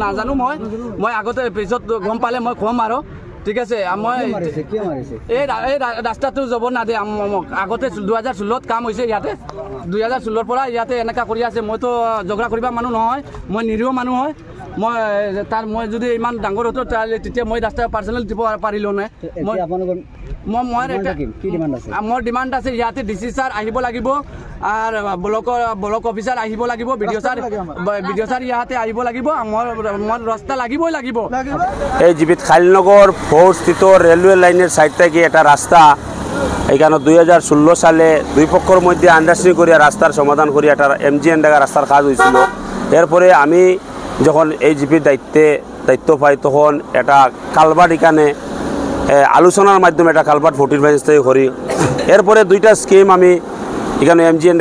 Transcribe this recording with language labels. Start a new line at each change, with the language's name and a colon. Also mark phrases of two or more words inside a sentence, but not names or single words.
Assamese: মই আগতে পিছত গম পালে মই ক'ম আৰু ঠিক আছে মই এই ৰাস্তাটো যাব না দে আগতে 2016 কাম হৈছে ইয়াতে 2016 পৰা ইয়াতে এনেকা কৰি আছে মইতো ঝগড়া কৰিবা মানুহ নহয় মই নিৰীহ মানুহ হয় মই যদি ইমান ডাঙৰ হতো তেতিয়া মই ৰাস্তা পাৰ্চনেল দিব পাৰিলো নে মোৰ ডিমাণ্ড আছে ইয়াতে
English: DC sir
Assamese: আহিব লাগিব আর
English: block officer
Assamese: আহিব লাগিব
English: BDO sir
Assamese: ইয়াতে আহিব লাগিব মোৰ ৰাস্তা লাগিবই লাগিব
Bangla: এই জীবিত খালিনগর ফৌরস্থিত রেলওয়ে লাইনের সাইড থেকে একটা রাস্তা এখানে 2016 সালে দুই পক্ষের মধ্যে আন্ডারস্ট্যান্ডিং করিয়া রাস্তার সমাধান করিয়া একটা MGN ডাকা রাস্তার কাজ হয়েছিল এরপরে আমি যখন এই জিপির দায়িত্ব পাই তখন একটা কালভার্ট এখানে আলোচনার মাধ্যমে একটা কালভার্ট 45 থেকে করি এরপরে দুইটা স্কিম আমি এখানে MGN